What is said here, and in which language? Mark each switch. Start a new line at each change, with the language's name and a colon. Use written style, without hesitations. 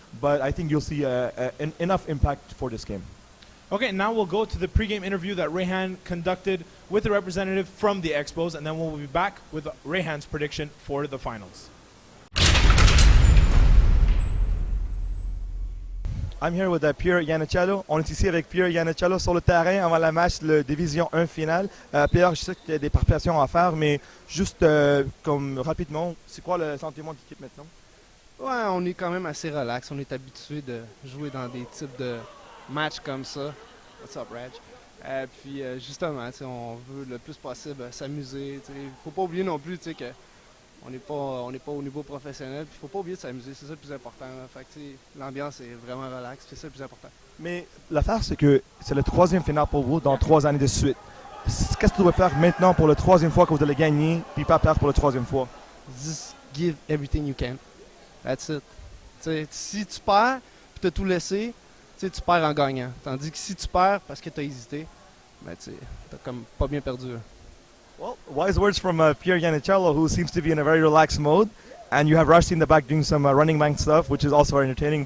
English: But I think you'll see enough impact for this game. Okay, now we'll go to the pregame interview that Rayhan conducted with the representative from the Expos, and then we'll be back with Rayhan's prediction for the finals. I'm here with Pierre Iannicello.
French: On est ici avec Pierre Iannicello sur le terrain avant la match de Division 1 finale. Pierre, je sais qu'il y a des préparations à faire, mais juste comme rapidement, c'est quoi le sentiment de l'équipe maintenant? Ouais, on est quand même assez relax. On est habitué de jouer dans des types de matchs comme ça.
English: What's up, Raj?
French: Puis justement, on veut le plus possible s'amuser. Il ne faut pas oublier non plus que on n'est pas au niveau professionnel. Il ne faut pas oublier de s'amuser, c'est ça le plus important. Fait que l'ambiance est vraiment relaxe, c'est ça le plus important. Mais l'affaire, c'est que c'est le 3e finale pour vous dans 3 années de suite. Qu'est-ce que tu dois faire maintenant pour la 3e fois que vous allez gagner, puis pas perdre pour la 3e fois?
English: Just give everything you can. That's it.
French: T'sais, si tu perds, puis tu as tout laissé, tu perds en gagnant. Tandis que si tu perds parce que tu as hésité, ben tu as comme pas bien perdu.
English: Well, wise words from Pierre Iannicello, who seems to be in a very relaxed mode. And you have Rajti in the back doing some running back stuff, which is also very entertaining.